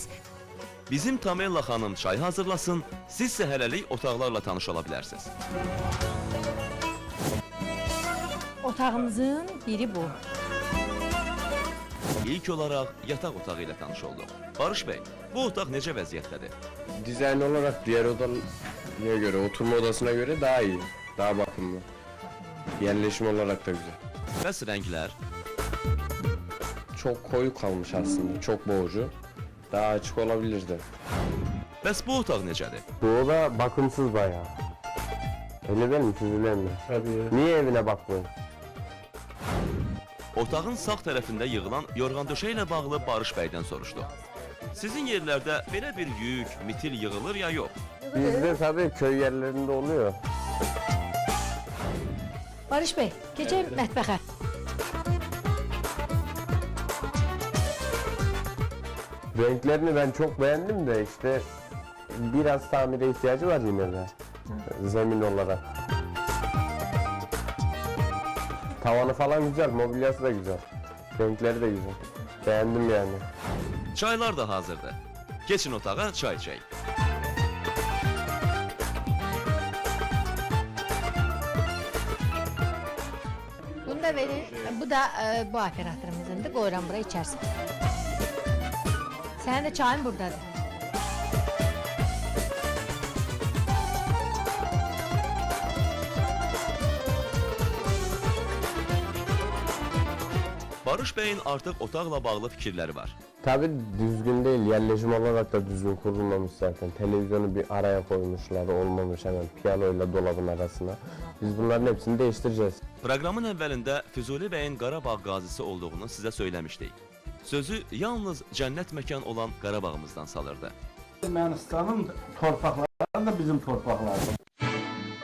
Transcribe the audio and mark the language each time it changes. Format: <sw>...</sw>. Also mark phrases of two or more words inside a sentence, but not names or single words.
<az>Bizim Tamella xanım çay hazırlasın, siz isə hələlik otaqlarla tanış ola bilərsiniz. Otağımızın biri bu. İlk olaraq yataq otağı ilə tanış olduq. Barış bəy, bu otaq necə vəziyyətdədir?</az> <tr>Dizayn olarak diğer odalara göre, oturma odasına göre daha iyi. Daha bakımlı. Yerleşim olarak da güzel.</tr> <az>Bəs rənglər?</az> <tr>Çok koyu kalmış aslında, çok boğucu. Daha açık olabilirdi.</tr> <az>Bəs bu otaq necədir?</az> <tr>Bu oda bakımsız bayağı. Öyle değil mi? Füzuli mi?</tr> <az>Təbii.</az> <tr>Niye evine bakmıyorsun?</tr> <az>Otağın sağ tərəfində yığılan yorğan döşə ilə bağlı Barış bəydən soruşdu. Sizin yerlərdə belə bir yük, mitil yığılır ya yox?</az> <tr>Bizde tabii köy yerlerinde oluyor.</tr> <az>Barış bəy, keçək mətbəxə.</az> <tr>Renklerini ben çok beğendim de işte biraz tamire ihtiyacı var yine de. Zemin olarak. Tavanı falan güzel, mobilyası da güzel. Renkleri de güzel. Beğendim yani.</tr> <az>Çaylar da hazırdır. Keçin otağa çay içək. Bunu da verin. Bu da bu operatorumuzundur. Qoyuram bura içərsin. Sənin də çayın buradadır. Barış bəyin artıq otaqla bağlı fikirləri var.</az> <tr>Tabii düzgün değil, yerleşim olarak da düzgün kurulmamış zaten. Televizyonu bir araya koymuşlar, olmamış hemen piyanoyla dolabın arasına. Biz bunların hepsini değiştireceğiz.</tr> <az>Proqramın əvvəlində Füzuli bəyin Qarabağ qazisi olduğunu sizə söyləmişdik. Sözü yalnız cənnət məkan olan Qarabağımızdan salırdı. Ermənistanın torpaqları da bizim torpaqlardır.</az>